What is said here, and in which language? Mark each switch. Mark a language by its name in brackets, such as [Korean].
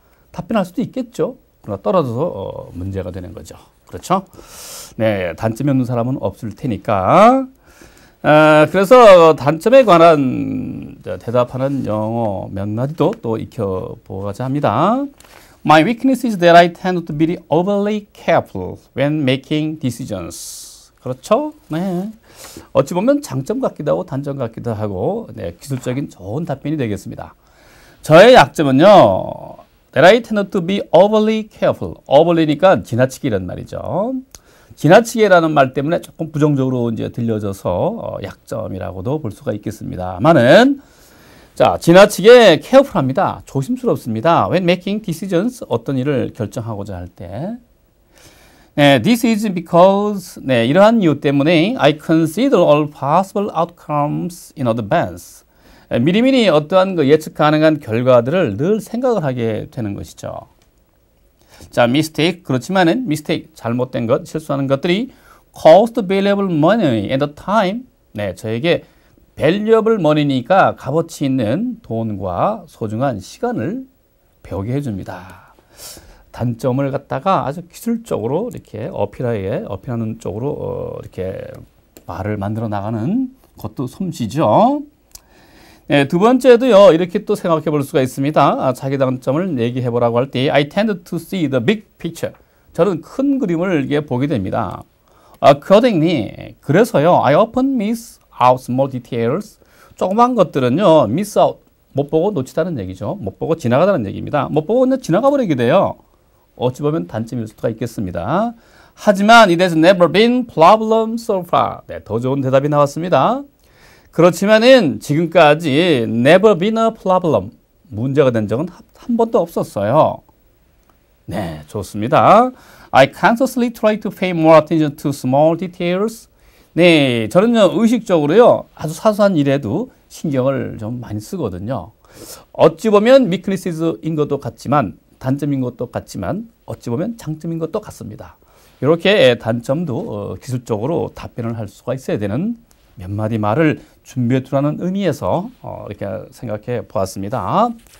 [Korean] 답변할 수도 있겠죠. 그러나 떨어져서 문제가 되는 거죠. 그렇죠? 네, 단점이 없는 사람은 없을 테니까. 그래서 단점에 관한 대답하는 영어 몇 마디도 또 익혀보고자 합니다. [English] My weakness is that I tend to be overly careful when making decisions. [Korean] 그렇죠? 네. 어찌 보면 장점 같기도 하고 단점 같기도 하고 네, 기술적인 좋은 답변이 되겠습니다. 저의 약점은요. [English] That I tend to be overly careful. [Korean] overly니까 지나치기란 말이죠. 지나치게라는 말 때문에 조금 부정적으로 이제 들려져서 약점이라고도 볼 수가 있겠습니다만은 자, 지나치게 careful합니다. 조심스럽습니다. [English] When making decisions, [Korean] 어떤 일을 결정하고자 할 때. [English] 네, this is because, 네, [Korean] 이러한 이유 때문에 [English] I consider all possible outcomes in advance. [Korean] 미리미리 어떠한 그 예측 가능한 결과들을 늘 생각을 하게 되는 것이죠. [English] 자, mistake, 그렇지만은 mistake, [Korean] 잘못된 것, 실수하는 것들이 [English] cost valuable money and time. [Korean] 네, 저에게 [English] valuable money [Korean] 니까 값어치 있는 돈과 소중한 시간을 배우게 해줍니다. 단점을 갖다가 아주 기술적으로 이렇게 어필하는 쪽으로 이렇게 말을 만들어 나가는 것도 솜씨죠. 네, 두 번째도요, 이렇게 또 생각해 볼 수가 있습니다. 자기 단점을 얘기해 보라고 할 때, [English] I tend to see the big picture. [Korean] 저는 큰 그림을 이게 보게 됩니다. [English] accordingly, [Korean] 그래서요, [English] I often miss out small details. [Korean] 조그만 것들은요, [English] miss out, [Korean] 못 보고 놓치다는 얘기죠. 못 보고 지나가다는 얘기입니다. 못 보고 그냥 지나가 버리게 돼요. 어찌 보면 단점일 수가 있겠습니다. 하지만 [English] it has never been problem so far. [Korean] 네, 더 좋은 대답이 나왔습니다. 그렇지만은 지금까지 [English] never been a problem. [Korean] 문제가 된 적은 한 번도 없었어요. 네, 좋습니다. [English] I consciously try to pay more attention to small details. [Korean] 네, 저는요, 의식적으로요, 아주 사소한 일에도 신경을 좀 많이 쓰거든요. 어찌 보면 weakness인 것도 같지만, 단점인 것도 같지만, 어찌 보면 장점인 것도 같습니다. 이렇게 단점도 기술적으로 답변을 할 수가 있어야 되는 몇 마디 말을 준비해 두라는 의미에서 이렇게 생각해 보았습니다.